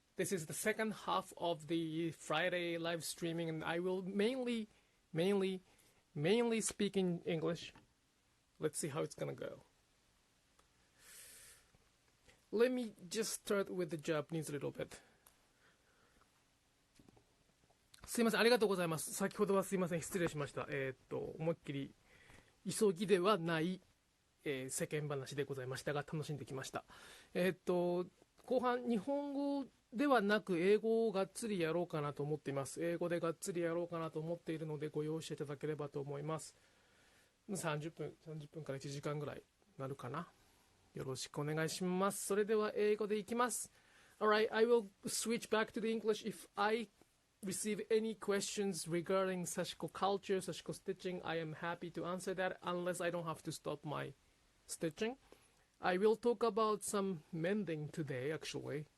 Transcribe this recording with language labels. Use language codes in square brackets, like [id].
[en] This is the second half of the Friday live streaming and I will mainly speak in English. Let's see how it's gonna go. Let me just start with the Japanese a little bit. [ja] すいません、ありがとうございます。先ほどはすいません、失礼しました。思いっきり急ぎではない世間話でございましたが楽しんできました。後半日本語ではなく英語をがっつりやろうかなと思っています。英語でがっつりやろうかなと思っているのでご容赦いただければと思います。 30分から1時間ぐらいなるかな。よろしくお願いします。それでは英語でいきます。 [en] Alright, I will switch back to the English if I receive any questions regarding Sashiko culture, Sashiko stitching. I am happy to answer that unless I don't have to stop my stitching. I will talk about some mending today, actually.